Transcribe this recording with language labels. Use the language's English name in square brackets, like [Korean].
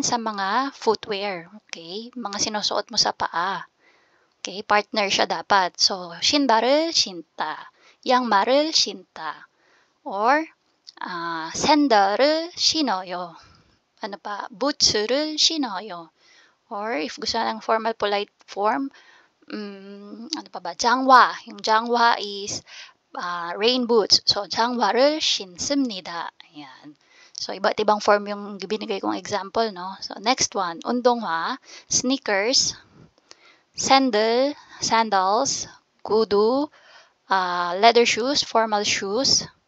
[Filipino] Sa mga footwear, okay, mga sinusuot mo sa paa. Okay, partner siya dapat. [Korean] So, 신발을 신다, 양말을 신다, or 샌들을 신어요. [Filipino] Ano pa? [Korean] 부츠를 신어요. [Filipino] Or if gusto ng formal polite form, ano pa ba? 장화. Yung 장화 is rain boots. So, [Korean] 장화를 신습니다. [Filipino] Ayan. So, iba't ibang form yung binigay kong example, no? [English] So, next one, 운동화, sneakers, sandals, 구두, leather shoes, formal shoes.